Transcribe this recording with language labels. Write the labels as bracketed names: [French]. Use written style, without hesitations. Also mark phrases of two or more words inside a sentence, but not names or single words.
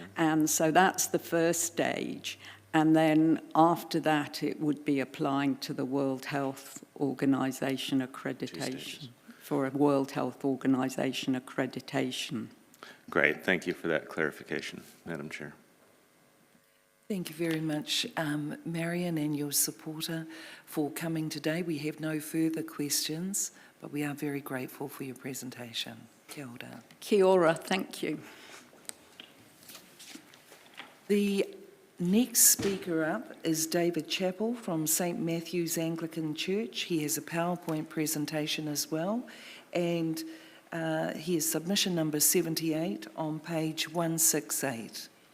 [English] And so that's the first stage. And then after that, it would be applying to the World Health Organization accreditation, for a World Health Organization accreditation. Great. Thank you for that clarification, Madam Chair. Thank you very much, Marion and your supporter, for coming today. We have no further questions, but we are very grateful for your presentation. [Māori] Kia ora. Kia ora, [English] thank you. The next speaker up is David Chappell from St Matthew's Anglican Church. He has a PowerPoint presentation as well, and he is submission number 78 on page 168.